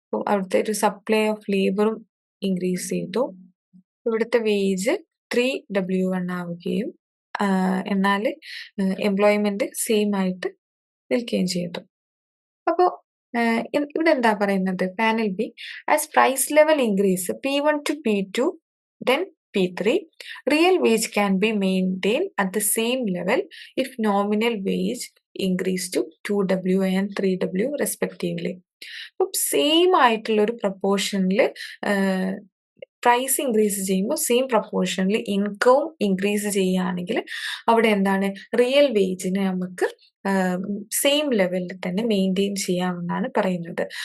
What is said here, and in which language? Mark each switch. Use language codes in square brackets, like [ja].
[ml] അവിടുത്തെ ഒരു supply of ലേബറും increase ചെയ്തു. ഇവിടുത്തെ വേജ് 3W1 ആവുകയും എന്നാൽ എംപ്ലോയ്മെന്റ് സെയിം ആയിട്ട് നിൽക്കുകയും ചെയ്തു. അപ്പോ ഇവിടെ എന്താ പറയുന്നത്? [en] Panel B as price level increase P1 to P2 then P3 real wage can be maintained at the same level if nominal wage increase to 2W and 3W respectively. [ml] അപ്പം same ആയിട്ടുള്ള ഒരു പ്രൊപ്പോർഷനിൽ പ്രൈസ് ഇൻക്രീസ് ചെയ്യുമ്പോൾ same പ്രൊപ്പോർഷനിൽ ഇൻകവും increase ചെയ്യുകയാണെങ്കിൽ അവിടെ എന്താണ് real വേജിനെ നമുക്ക് same ലെവലിൽ തന്നെ മെയിൻറ്റെയിൻ ചെയ്യാമെന്നാണ് പറയുന്നത്.